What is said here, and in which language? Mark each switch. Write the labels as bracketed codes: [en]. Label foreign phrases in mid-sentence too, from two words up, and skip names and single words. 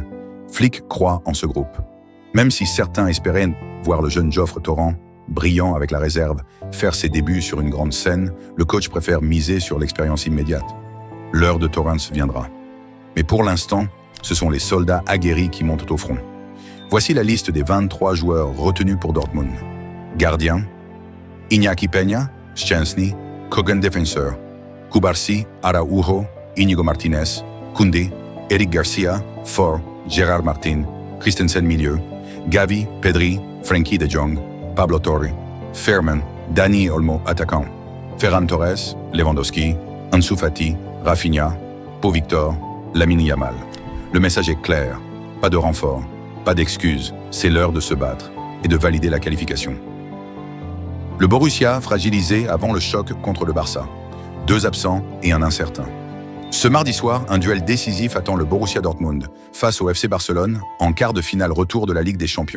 [fr] Flick croit en ce groupe. Même si certains espéraient voir le jeune Geoffre Torrent, brillant avec la réserve, faire ses débuts sur une grande scène, le coach préfère miser sur l'expérience immédiate. L'heure de Torrens viendra. Mais pour l'instant, ce sont les soldats aguerris qui montent au front. Voici la liste des 23 joueurs retenus pour Dortmund. Gardien, Iñaki Peña, Szczęsny, Kogan défenseur, Kubarsi, Araujo, Inigo Martinez, Koundé, Eric Garcia, Fort, Gérard Martin, Christensen milieu, Gavi, Pedri, Frenkie de Jong, Pablo Torre, Fairman, Dani Olmo attaquant, Ferran Torres, Lewandowski, Ansu Fati, Rafinha, Pau Victor, Lamine Yamal. Le message est clair, pas de renfort, pas d'excuses, c'est l'heure de se battre et de valider la qualification. Le Borussia fragilisé avant le choc contre le Barça. Deux absents et un incertain. Ce mardi soir, un duel décisif attend le Borussia Dortmund face au FC Barcelone en quart de finale retour de la Ligue des Champions.